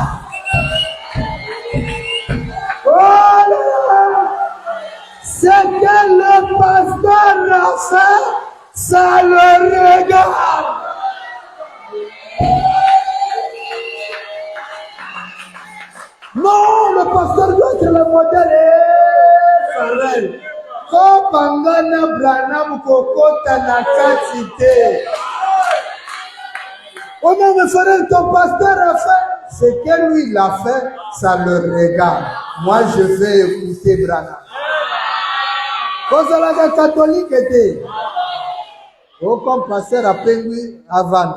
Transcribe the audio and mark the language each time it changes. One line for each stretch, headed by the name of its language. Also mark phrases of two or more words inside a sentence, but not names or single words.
French: Oh là là, c'est que le pasteur a fait, ça le regarde. Non, le pasteur doit être le modèle.
Lingala: Kopangana Branham kokota na katite.
French: Oh non, mais frère, ton pasteur a fait. C'est que lui il a fait, ça le regarde. Moi, je vais écouter Branham. Quand la catholique était, oh, comme pasteur après lui, avant.